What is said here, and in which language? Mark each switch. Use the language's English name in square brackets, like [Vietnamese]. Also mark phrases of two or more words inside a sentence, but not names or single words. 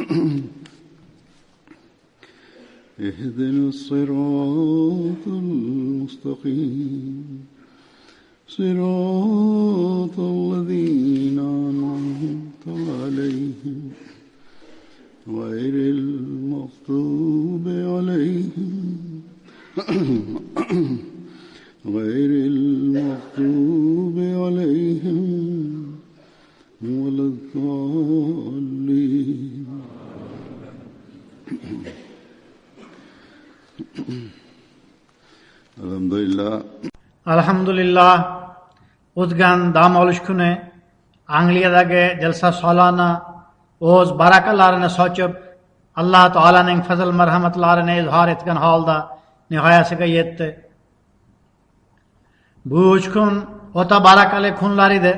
[Arabic] اهدنا الصراط المستقيم صراط الذين أنعمت عليهم غير المغضوب عليهم ولا الضالين. [Uzbek] Alhamdulillah, o'tgan dam olish kuni Angliyadagi jalsa solona o'z barakalarini sochib, Alloh taolaning fazl marhamatlarini izhor etgan holda nihoyasiga yetdi. Bu 3 kun o'ta barakali kunlar edi.